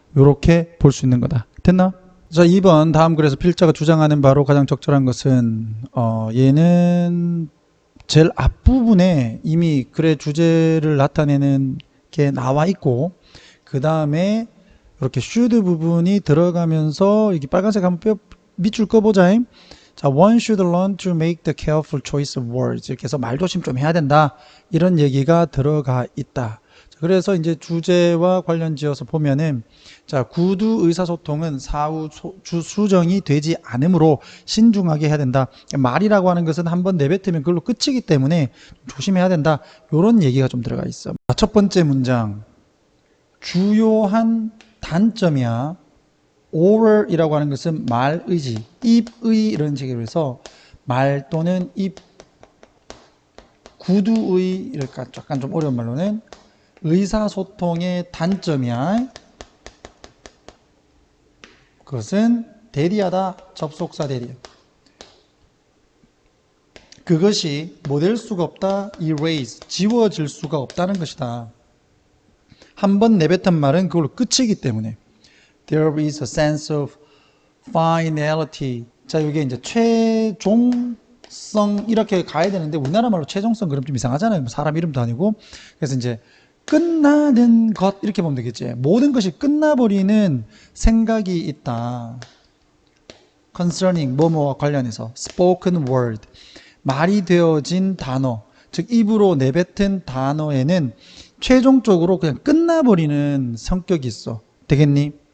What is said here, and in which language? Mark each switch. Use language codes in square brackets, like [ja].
[ko] 이렇게 볼 수 있는 거다. 됐나? 자, 2번 다음 글에서 필자가 주장하는 바로 가장 적절한 것은 얘는 제일 앞부분에 이미 글의 주제를 나타내는 게 나와 있고, 그 다음에 이렇게 should 부분이 들어가면서 여기 빨간색 한번 밑줄 꺼보자. [en] 자, one should learn to make the careful choice of words. [ko] 이렇게 해서 말조심 좀 해야 된다. 이런 얘기가 들어가 있다. 자, 그래서 이제 주제와 관련 지어서 보면은, 자, 구두 의사소통은 사후 수정이 되지 않으므로 신중하게 해야 된다. 말이라고 하는 것은 한번 내뱉으면 그걸로 끝이기 때문에 조심해야 된다. 이런 얘기가 좀 들어가 있어. 자, 첫 번째 문장. 주요한 단점이야. oral이라고 하는 것은 말의지, 입의 이런 식으로 해서 말 또는 입, 구두의 이렇게 약간 좀 어려운 말로는 의사소통의 단점이야. 그것은 대리하다, 접속사 대리. 그것이 뭐 될 수가 없다, erase, 지워질 수가 없다는 것이다. 한번 내뱉은 말은 그걸로 끝이기 때문에. [en] There is a sense of finality. [ko] 자, 이게 이제 최종성 이렇게 가야 되는데 우리나라 말로 최종성 그럼 좀 이상하잖아요. 사람 이름도 아니고. 그래서 이제 끝나는 것 이렇게 보면 되겠지. 모든 것이 끝나버리는 생각이 있다. Concerning 뭐뭐와 관련해서 [en] spoken word, [ko] 말이 되어진 단어, 즉 입으로 내뱉은 단어에는 최종적으로 그냥 끝나버리는 성격이 있어. 되겠니?